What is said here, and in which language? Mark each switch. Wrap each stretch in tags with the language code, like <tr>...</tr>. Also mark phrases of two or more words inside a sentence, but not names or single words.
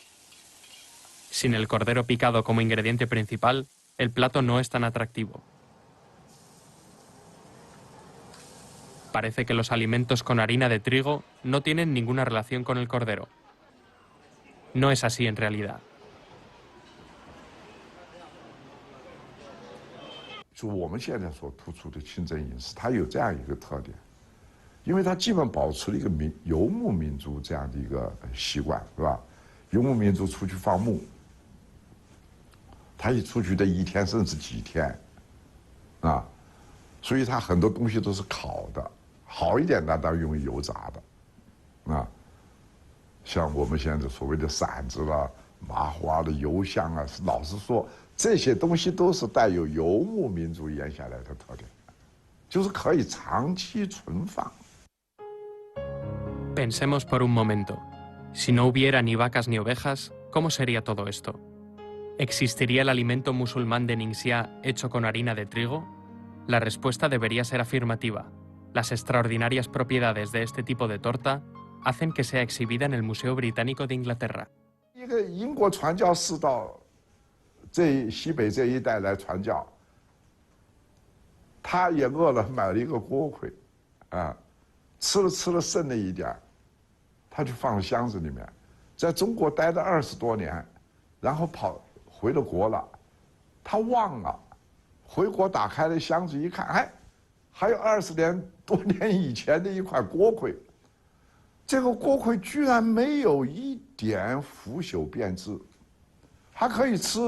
<es>Sin el cordero picado como ingrediente principal, el plato no es tan atractivo. Parece que los alimentos con harina de trigo no tienen ninguna relación con el cordero. No es así en realidad.</es> <zh>就我们现在所突出的清真饮食，它有这样一个特点，因为它基本保持了一个游牧民族这样的一个习惯，是吧？游牧民族出去放牧，他一出去的一天甚至几天，啊，所以它很多东西都是烤的，好一点的当然用油炸的，啊，像我们现在所谓的馓子啦、麻花的油香啊，老实说。这些东西都是带有游牧民族沿下来的特点，就是可以长期存放。</zh> <es>Pensemos por un momento, si no hubiera ni vacas ni ovejas, ¿cómo sería todo esto? ¿Existiría el alimento musulmán de Ningxia hecho con harina de trigo? La respuesta debería ser afirmativa. Las extraordinarias propiedades de este tipo de torta hacen que sea exhibida en el Museo Británico de Inglaterra.</es> <zh>一个英国传教士到 西北这一带来传教，他也饿了，买了一个锅盔，啊，吃了剩了一点，他就放了箱子里面，在中国待了20多年，然后回了国了，他忘了，回国打开了箱子一看，哎，还有20多年以前的一块锅盔，这个锅盔居然没有一点腐朽变质，还可以吃。</zh>